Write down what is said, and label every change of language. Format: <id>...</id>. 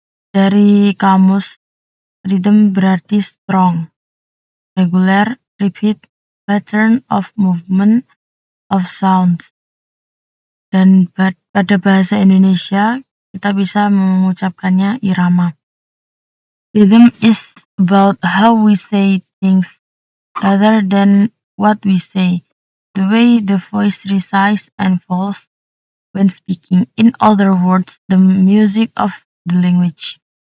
<id>Dari kamus, rhythm berarti</id> <en>strong, regular, repeat, pattern of movement of sounds.</en> <id>Dan pada bahasa Indonesia kita bisa mengucapkannya irama.</id> <en>Rhythm is about how we say things rather than what we say, the way the voice rises and falls when speaking. In other words, the music of the language.</en>